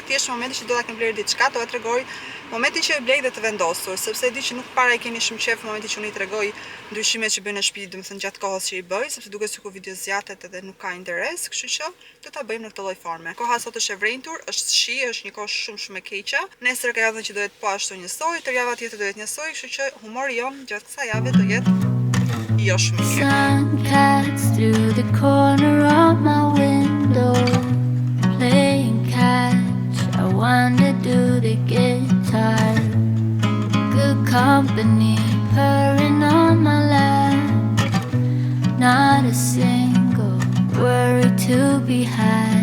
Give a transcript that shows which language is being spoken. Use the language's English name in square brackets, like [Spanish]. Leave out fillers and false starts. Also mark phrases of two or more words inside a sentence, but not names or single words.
[Albanian] Thjesht momenti që do ta kem blerë diçka, do ta tregoj momentin që e blej dhe të vendosur, sepse e di që nuk para i keni shumë qejf momentin që unë i tregoj ndryshimet që bëj në shtëpi, domethënë gjatë kohës që i bëj, sepse duket sikur video zgjatet edhe nuk ka interes, kështu që do ta bëjmë në këtë lloj forme. Koha sot është e vrentur, është shi, është një kohë shumë e keqe. Nesër ka javën që do jetë po ashtu njësoj, tër java tjetër do jetë njësoj, kështu që humori jon gjatë kësaj jave do jetë jo shumë i mirë. [English] Sun cuts through the corner of my window, playing catch. I wonder, do they get tired? Good company purring on my lap, not a single worry to be had.